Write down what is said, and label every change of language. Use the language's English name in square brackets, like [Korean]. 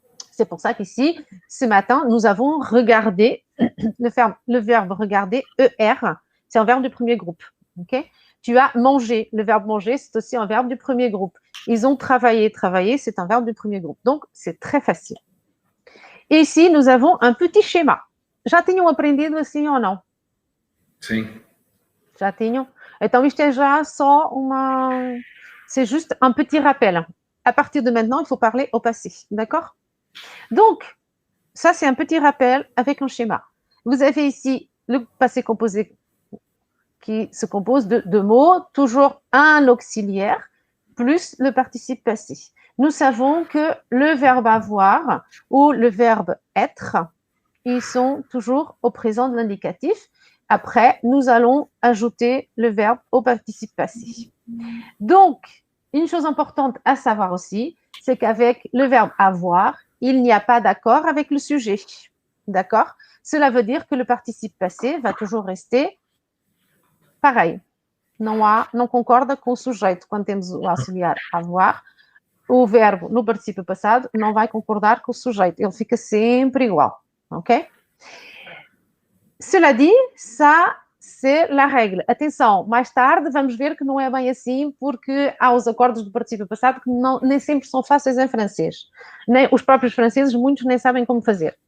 [French] C'est pour ça qu'ici, ce matin, nous avons regardé le verbe regarder, ER, c'est un verbe du premier groupe. Okay? Tu as mangé, le verbe manger, c'est aussi un verbe du premier groupe. Ils ont travaillé, travailler, c'est un verbe du premier groupe. Donc, c'est très facile. Et ici, nous avons un petit schéma. [Portuguese] Já tinham aprendido assim ou não? Sim. Já tinham? Então, isto é já só uma... [French] C'est juste un petit rappel. À partir de maintenant, il faut parler au passé. D'accord? Donc, ça, c'est un petit rappel avec un schéma. Vous avez ici le passé composé qui se compose de deux mots, toujours un auxiliaire, plus le participe passé. Nous savons que le verbe avoir ou le verbe être, ils sont toujours au présent de l'indicatif. Après, nous allons ajouter le verbe au participe passé. Donc, une chose importante à savoir aussi, c'est qu'avec le verbe avoir, il n'y a pas d'accord avec le sujet. D'accord? Cela veut dire que le participe passé va toujours rester pareil. [Portuguese] Não concorda com o sujeito. Quando temos o auxiliar avoir, o verbo no participe passado não vai concordar com o sujeito. Ele fica sempre igual. Ok? [French] Cela dit, ça, c'est la règle. [Portuguese] Atenção, mais tarde vamos ver que não é bem assim, porque há os acordos do participe passado que nem sempre são fáceis em francês. Nem, os próprios franceses, muitos nem sabem como fazer.